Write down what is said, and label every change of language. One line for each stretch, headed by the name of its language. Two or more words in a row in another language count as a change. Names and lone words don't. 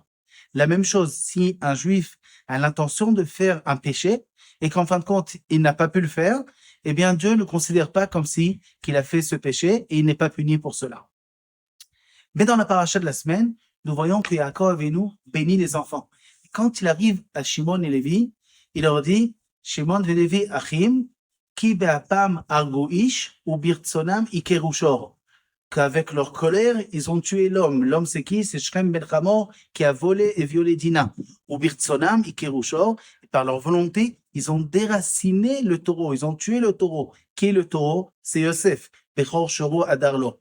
French: La même chose, si un juif a l'intention de faire un péché et qu'en fin de compte il n'a pas pu le faire, eh bien, Dieu ne considère pas comme si qu'il a fait ce péché et il n'est pas puni pour cela. Mais dans la paracha de la semaine, nous voyons que Yaakov Avinu bénit les enfants. Quand il arrive à Shimon et Lévi, il leur dit,
Hebrew: שמעון ולוי אחים כי באפם הרגו איש, וברצונם עקרו שור.
French: Qu'avec leur colère, ils ont tué l'homme. L'homme, c'est qui? C'est Shrem ben Hamor qui a volé et violé Dina.
Hebrew: וברצונם עקרו שור.
French: Par leur volonté, ils ont déraciné le taureau. Ils ont tué le taureau. Qui est le taureau? C'est Yosef.
Hebrew: בכור שורו הדר לו.